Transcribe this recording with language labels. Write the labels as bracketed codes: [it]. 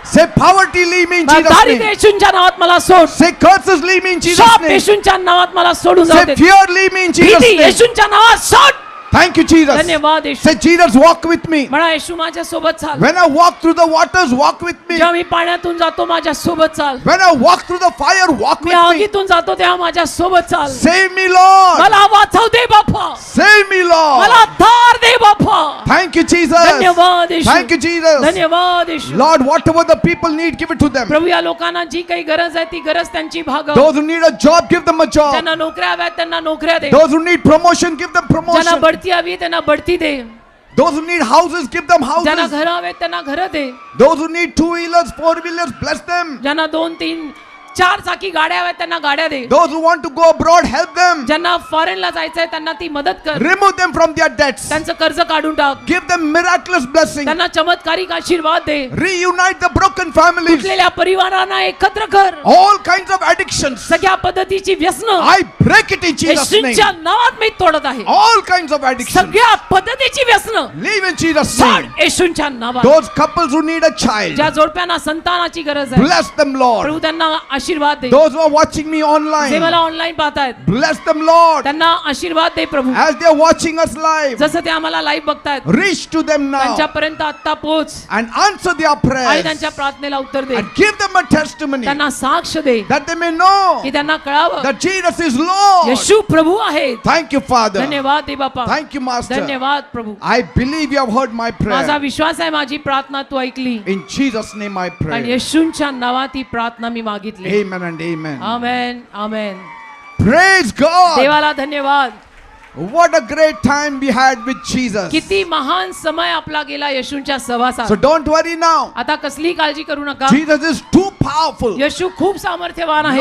[en] Say, poverty leave me in Jesus' [mr] दारिद्र्य [en] name. [mr] येशूच्या नावात मला सोड. [en] Say, curses leave me in Jesus' [mr] शाप [en] name. [mr] येशूच्या नावात मला सोडून जाऊ [en] Say, [mr] दे. [en] fear leave me in Jesus' [mr] भीती [en] name. [mr] येशूच्या नावात सोड. [en] Thank you, Jesus. [mr] धन्यवाद येशू. [en] Say, Jesus, walk with me. [mr] म्हणा येशू माझ्या सोबत चाल. [en] When I walk through the waters, walk with me. [mr] जेव्हा मी पाण्यातून जातो माझ्या सोबत चाल. [en] When I walk through the fire, walk [mr] मी [en] with me. [mr] आगीतून जातो तेव्हा माझ्या सोबत चाल. [en] Save me, Lord. [mr] मला वाचव दे बाप्पा. [en] Save me, Lord. [mr] मला धार दे बाप्पा. [en] Thank you, Jesus. [mr] धन्यवाद येशू. [en] Thank you, Jesus. [mr] धन्यवाद येशू. [en] Lord, whatever the people need, give it to them. [mr] प्रभू या लोकांना जी काही गरज आहे ती गरज त्यांची भागव. [en] Those who need a job, give them a job. [mr] ज्यांना नोकऱ्या हव्यात त्यांना नोकऱ्या दे. [en] Those who need promotion, give them [mr] ज्यांना [en] promotion. [mr] बढती हवी त्यांना बढती दे. [en] Those who need houses, give them [mr] ज्यांना [en] houses. [mr] घर हवेत त्यांना घर दे. [en] Those who need 2-wheelers, 4-wheelers, bless them. [mr] ज्यांना 2-3 4 चाकी गाड्या हव्यात त्यांना गाड्या दे. [en] Those who want to go abroad, help them. [mr] ज्यांना फॉरेनला जायचंय त्यांना ती मदत कर. [en] Remove them from their debts. [mr] त्यांचं कर्ज काढून टाक. [en] Give them miraculous blessing. [mr] त्यांना चमत्कारिक आशीर्वाद दे. [en] Reunite the broken families. [mr] तुटलेल्या परिवारांना एकत्र कर. [en] All kinds of addictions, [mr] सगळ्या पद्धतीची व्यसन [en] I break it in Jesus' name. [mr] येशूच्या नावात मी तोडत आहे. [en] All kinds of addictions, [mr] सगळ्या पद्धतीची व्यसन [en] leave in Jesus' [mr] सोड [en] name. [mr] येशूच्या नावात. [en] Those couples who need a child, [mr] ज्या जोडप्यांना संतानाची गरज आहे [en] bless them, Lord. [mr] प्रभू त्यांना आशीर्वाद दे. [en] Those who are watching me [mr] जे [en] online, [mr] मला ऑनलाईन पाहतायत [en] bless them, Lord. [mr] त्यांना आशीर्वाद दे प्रभू. [en] As they are watching us live, [mr] जसं ते आम्हाला लाईव्ह बघतायत [en] reach to them now [mr] त्यांच्यापर्यंत आता पोच [en] and answer their [mr] आणि [en] prayers [mr] त्यांच्या प्रार्थनेला उत्तर दे. [en] and give them a testimony [mr] त्यांना साक्ष दे [en] that they may know [mr] की त्यांना कळावं [en] that Jesus is Lord. [mr] येशू प्रभू आहेत. [en] Thank you, Father. [mr] धन्यवाद दे बापा. [en] Thank you, Master. [mr] धन्यवाद प्रभू. [en] I believe you have heard my [mr] माझा [en] prayer. [mr] विश्वास आहे माझी प्रार्थना तू ऐकली [en] In Jesus' name I [mr] आणि [en] pray. [mr] येशूच्या नावात ही प्रार्थना मी मागितली. [en] Amen and amen. [mr] Amen amen. [en] Praise God. [mr] देवाला धन्यवाद. [en] What a great time we had with Jesus. [mr] किती महान समय आपला गेला येशूच्या सहवासात. [en] So don't worry now. [mr] आता कसली काळजी करू नका. [en] Jesus is too powerful. [mr] येशू खूप सामर्थ्यवान आहे.